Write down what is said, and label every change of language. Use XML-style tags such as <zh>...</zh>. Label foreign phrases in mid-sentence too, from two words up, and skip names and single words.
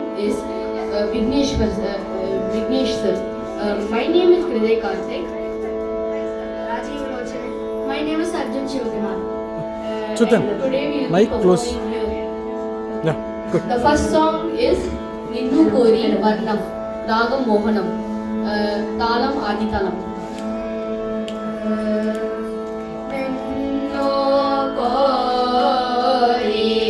<en>is Vignesh sir. My name is Hriday Karthik. Rajiv Lochane. My name is Arjun Shivakumar. Chutan, Today we will mic be close. performing here. Yeah, good. The first song is Ninnu Kori Varnam, Ragam Mohanam, Talam Aditalam. Ninnu Kori</en>